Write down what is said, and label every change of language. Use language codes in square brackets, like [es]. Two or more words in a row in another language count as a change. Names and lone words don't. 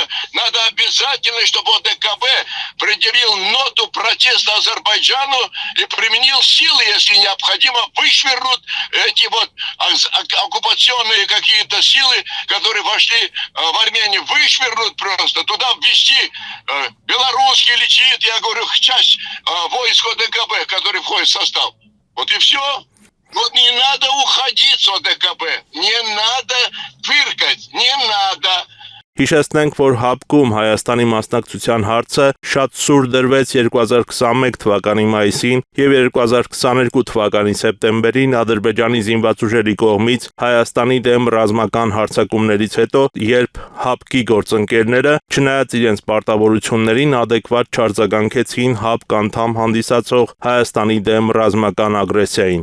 [ru] Надо обязательно, чтобы ОДКБ предъявил ноту протеста Азербайджану и применил силы, если необходимо, вышвырнут эти вот оккупационные какие-то силы, которые вошли в Армению, вышвырнут просто, туда ввести белорусский летит, я говорю, часть войск ОДКБ, который входит в состав. Вот и все. Вот не надо уходить с ОДКБ, не надо фыркать, не надо. [hy] Հիշեցնենք, որ ՀԱՊԿ-ում Հայաստանի մասնակցության հարցը շատ սուր դրվեց 2021 թվականի մայիսին և 2022 թվականի սեպտեմբերին Ադրբեջանի զինված ուժերի կողմից Հայաստանի դեմ ռազմական հարձակումներից հետո, երբ ՀԱՊԿ-ի գործընկերները, չնայած իրենց պարտավորություններին, ադեկվատ չարձագանքեցին ՀԱՊԿ անդամ հանդիսացող Հայաստանի դեմ ռազմական ագրեսիային։